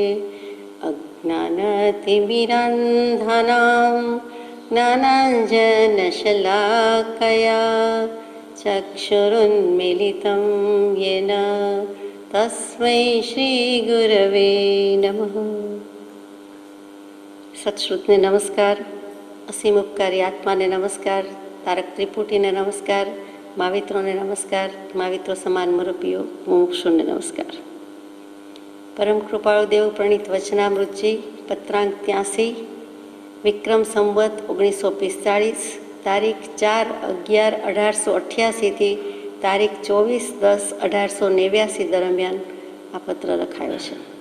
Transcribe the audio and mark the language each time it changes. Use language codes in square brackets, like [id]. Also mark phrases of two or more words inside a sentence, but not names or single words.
[sa] अज्ञानतिमिरान्धानां ज्ञानाञ्जनशलाकया चक्षुरुन्मीलितं येन तस्मै श्रीगुरवे नमः। [gu] સત્શ્રુતને નમસ્કાર, અસીમ ઉપકારી આત્માને નમસ્કાર, તારક ત્રિપુટીને નમસ્કાર, મહાવિત્રોને નમસ્કાર, महाविત્રો સમાન મરૂપીઓ મુમુક્ષુને નમસ્કાર। પરમ કૃપાળુ દેવ પ્રણીત વચનામૃતજી પત્રાંક 83 વિક્રમ સંવત 1945 તારીખ 4/11/1888 થી તારીખ 24/10/1889 દરમિયાન આ પત્ર લખાયો છે।